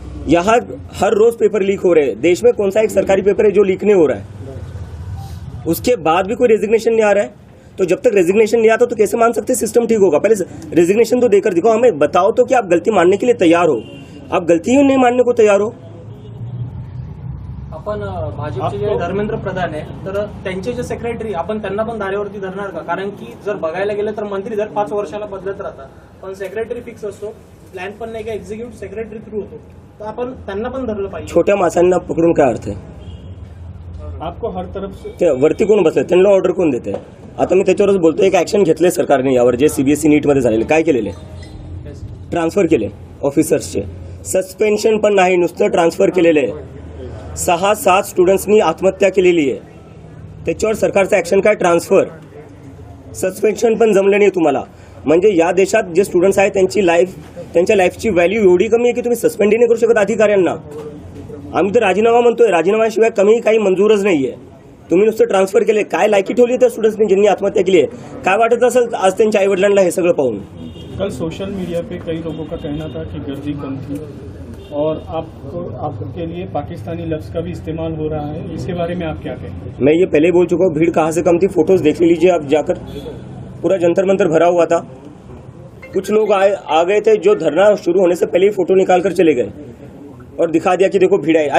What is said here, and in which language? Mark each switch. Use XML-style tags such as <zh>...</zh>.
<hi>यहाँ हर रोज paper leak हो रहे हैं। देश में कौन सा एक सरकारी पेपर है जो लीक नहीं हो रहा है? उसके बाद भी कोई रेजिग्नेशन नहीं आ रहा है। तो जब तक रेजिग्नेशन नहीं आता तो कैसे मान सकते सिस्टम ठीक होगा? पहले रेजिग्नेशन तो देकर दिखाओ, हमें बताओ तो कि आप गलती मानने के लिए तैयार हो। आप गलती ही नहीं मानने को तैयार हो।</hi> <mr>आपण भाजपचे जे धर्मेंद्र प्रधान आहे, तर त्यांचे जे सेक्रेटरी, आपण त्यांना पण धारेवरती धरणार का? कारण की जर बघायला गेलं तर मंत्री दर 5 वर्षाला बदलत राहतात, पण सेक्रेटरी फिक्स असतो, प्लॅन पण नाही का एक्झिक्युटिव्ह सेक्रेटरी थ्रू होतो, तर आपण त्यांना पण धरलं पाहिजे। छोट्या माणसांना पकडून काय अर्थ आहे?</mr> <hi>आपको हर तरफ से</hi> <mr>ते वरती कोण बसले, त्यांना ऑर्डर कोण देते? आता मी त्याच्यावरच बोलतोय, एक ऍक्शन घेतले सरकारने यावर, जे सीबीएसई नीट मध्ये झालेले, काय केलेले? ट्रान्सफर केले ऑफिसर्सचे, सस्पेन्शन पण नाही, नुसतं ट्रान्सफर केलेले। 6-7 स्टुडंट्सनी आत्महत्या केलेली आहे, त्याच्यावर सरकारचं ऍक्शन काय? ट्रान्सफर, सस्पेन्शन पण जमलं नाही तुम्हाला। म्हणजे या देशात जे स्टुडंट्स आहेत त्यांच्या लाईफची व्हॅल्यू एवढी कमी आहे की तुम्ही सस्पेंड नाही करू शकत अधिकाऱ्यांना। आम्ही तर राजीनामा म्हणतोय, राजीनाम्याशिवाय कमी काही मंजूरच नाहीये। तुम्ही नुसतं ट्रान्सफर केले, काय लायकी ठेवली त्या स्टुडंट्सनी ज्यांनी आत्महत्या केली आहे? काय वाटत असेल आज त्यांच्या आईवडिलांना हे सगळं पाहून?</mr> <hi>कल सोशल मीडिया पे कई लोगों का कहना था कि गर्दी कम थी और आपके लिए पाकिस्तानी लफ्ज का भी इस्तेमाल हो रहा है, इसके बारे में आप क्या कहें? मैं ये पहले बोल चुका हूँ, भीड़ कहाँ से कम थी, फोटोज देख लीजिए आप जाकर, पूरा जंतर मंतर भरा हुआ था। कुछ लोग आ गए थे जो धरना शुरू होने से पहले ही फोटो निकाल कर चले गए और दिखा दिया कि देखो भीड़ आई।</hi>